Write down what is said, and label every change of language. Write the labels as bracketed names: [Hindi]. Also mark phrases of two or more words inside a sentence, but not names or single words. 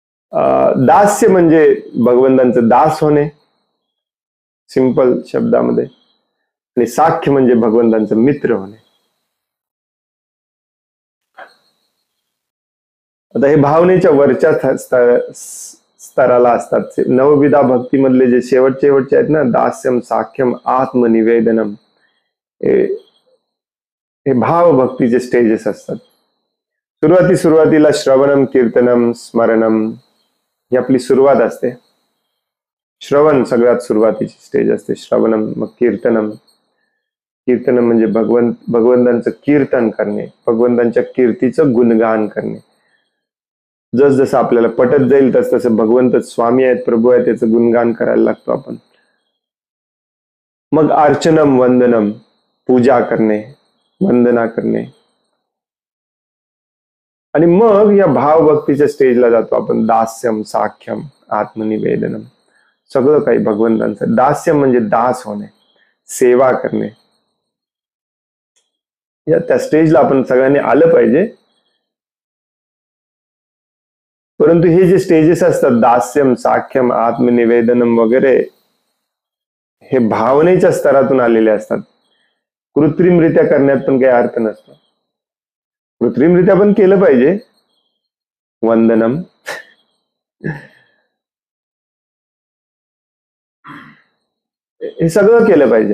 [Marathi] दास्य म्हणजे भगवंतांचं दास होणे, सिंपल शब्दामध्ये. आणि साख्य म्हणजे भगवंतांचं मित्र होणे. आता हे भावनेच्या वरच्या स्तराला असतात. नवविधा भक्तीमधले जे शेवटचे आहेत ना, [Sanskrit] दास्यम, साख्यम, आत्मनिवेदनम, [Marathi] हे भाव भक्तीचे स्टेजेस असतात. सुरुवातीला [Sanskrit] श्रवणम, कीर्तनम, स्मरणम [Marathi] ही आपली सुरुवात असते. श्रवण सगळ्यात सुरुवातीची स्टेज असते. [Sanskrit] श्रवणम, मग कीर्तनम. [Marathi] कीर्तनम म्हणजे भगवंतांचं कीर्तन करणे, भगवंतांच्या कीर्तीचं गुणगान करणे. जसं आपल्याला पटत जाईल तसं भगवंत स्वामी आहेत, प्रभू आहेत, त्याचं गुणगान करायला लागतो आपण. [Sanskrit] मग अर्चनम, वंदनम, [Marathi] पूजा करणे, वंदना करणे. आणि मग या भावभक्तीच्या स्टेजला जातो आपण. [Sanskrit] दास्यम, साख्यम, आत्मनिवेदनम, [Marathi] सगळं काही भगवंतांचं. दास्यम म्हणजे दास होणे, सेवा करणे. या त्या स्टेजला आपण सगळ्यांनी आलं पाहिजे. परंतु हे जे स्टेजेस असतात, [Sanskrit] दास्यम, साख्यम, आत्मनिवेदनम [Marathi] वगैरे, हे भावनेच्या स्तरातून आलेले असतात. कृत्रिमरित्या करण्यात पण काही अर्थ नसतो. कृत्रिमरित्या पण केलं पाहिजे. वंदनम, हे सगळं केलं पाहिजे.